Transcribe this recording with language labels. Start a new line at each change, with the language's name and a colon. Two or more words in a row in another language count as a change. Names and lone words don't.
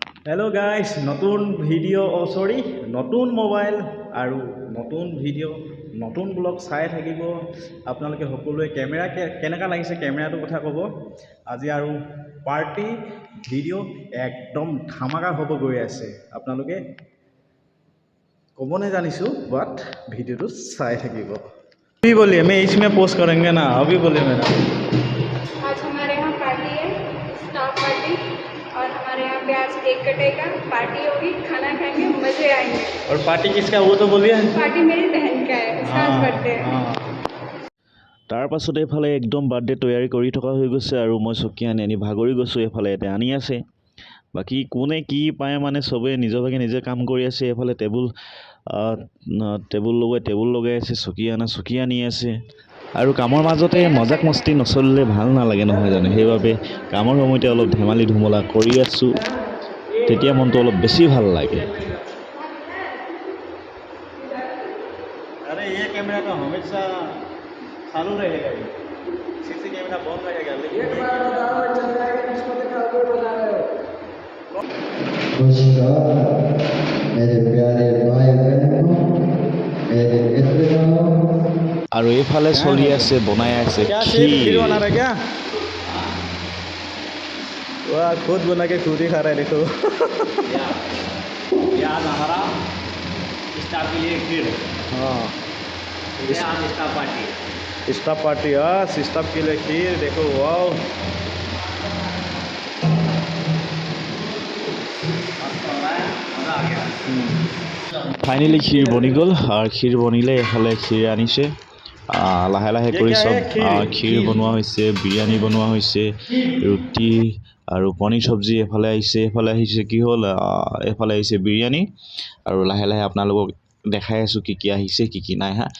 English: hello guys,
Assamese: নতুন ভিডিঅ' চৰি নতুন মোবাইল আৰু নতুন ভিডিঅ' নতুন ব্লগ চাই থাকিব আপোনালোকে সকলোৱে। কেমেৰা কেনেকুৱা লাগিছে কেমেৰাটোৰ কথা ক'ব। আজি আৰু পাৰ্টি ভিডিঅ' একদম ধামাকা হ'ব গৈ আছে। আপোনালোকে ক'বনে জানিছোঁ, বাট ভিডিঅ'টো চাই থাকিব।
Hindi: अभी बोलिए, मैं इसमें पोस्ट करेंगे ना, अभी बोलिए मेरा। आज हमारे यहाँ पार्टी है,
English: staff party,
Hindi: और हमारे यहाँ पे आज केक कटेगा, पार्टी होगी, खाना खाएंगे, मजे आएंगे। और पार्टी किसका वो तो बोलिए। पार्टी मेरी बहन का है, उसका आज बर्थडे है।
Assamese: তাৰ পাছতে এইফালে একদম বাৰ্থডে তৈয়াৰী কৰি থকা হৈ গৈছে আৰু মই চকী আনি ভাগৰি গৈছোঁ। এইফালে এতিয়া আনি আছে, বাকী কোনে কি পায় মানে চবেই নিজৰ ভাগে নিজে কাম কৰি আছে। এইফালে টেবুল লগাই আছে, চকী আনি আছে। আৰু কামৰ মাজতে
Hindi: मज़ाक मस्ती
Assamese: নচলিলে ভাল নালাগে নহয় জানো। সেইবাবে কামৰ সময়তে অলপ ধেমালি ধুমলা কৰি আছোঁ, তেতিয়া মনটো অলপ বেছি ভাল লাগে।
Hindi: अरे ये कैमरा तो हमेशा चालू रहेगा, ये
English: CC camera
Hindi: बंद रहेगा, लेकिन मेरे प्यारे भाई बहनों, मेरे मित्रों,
Assamese: আৰু এইফালে চলি আছে বনাই আছে
Hindi: क्या खीर। खीर बना रहा है क्या? वाह, खुद बना के खुद ही खा रहा है, देखो। आज हमारा स्टाफ के लिए खीर है। हाँ, आज
English: staff party
Hindi: है।
English: staff party,
Hindi: हाँ, स्टाफ के लिए खीर, देखो। वाह, मस्त हो रहा है, मज़ा आ गया।
Assamese: ফাইনেলি ক্ষীৰ বনি গ'ল। আৰু ক্ষীৰ বনিলে এইফালে ক্ষীৰ আনিছে, লাহে লাহে কৰি চব ক্ষীৰ বনোৱা হৈছে, বিৰিয়ানী বনোৱা হৈছে, ৰুটি আৰু পনীৰ চব্জি এইফালে আহিছে। এইফালে আহিছে কি হ'ল, এইফালে আহিছে বিৰিয়ানী। আৰু লাহে লাহে আপোনালোকক দেখাই আছোঁ কি কি আহিছে কি কি নাই হা।